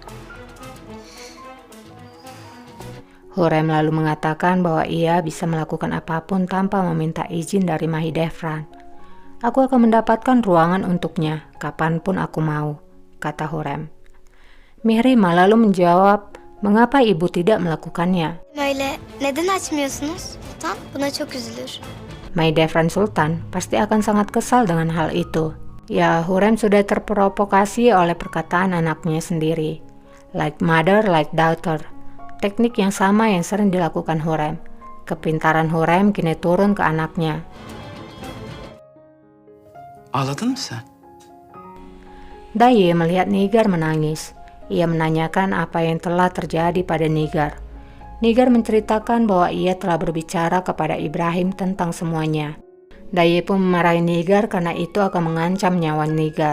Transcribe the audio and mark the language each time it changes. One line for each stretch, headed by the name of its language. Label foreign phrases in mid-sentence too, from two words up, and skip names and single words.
Indonesian: Hurrem lalu mengatakan bahwa ia bisa melakukan apapun tanpa meminta izin dari Mahidevran. Aku akan mendapatkan ruangan untuknya kapanpun aku mau, kata Hurrem. Mihrima lalu menjawab, mengapa ibu tidak melakukannya?
Turkish: Öyle neden açmıyorsunuz? Sultan buna çok üzülür.
Indonesian: Mahidevran Sultan pasti akan sangat kesal dengan hal itu. Ya, Hurrem sudah terprovokasi oleh perkataan anaknya sendiri.
English: Like mother, like daughter.
Indonesian: Teknik yang sama yang sering dilakukan Hurrem. Kepintaran Hurrem kini turun ke anaknya.
Turkish: Ağladın mı sen?
Indonesian: Daye melihat Nigar menangis. Ia menanyakan apa yang telah terjadi pada Nigar. Nigar menceritakan bahwa ia telah berbicara kepada Ibrahim tentang semuanya. Daye pun memarahi Nigar karena itu akan mengancam nyawa Nigar.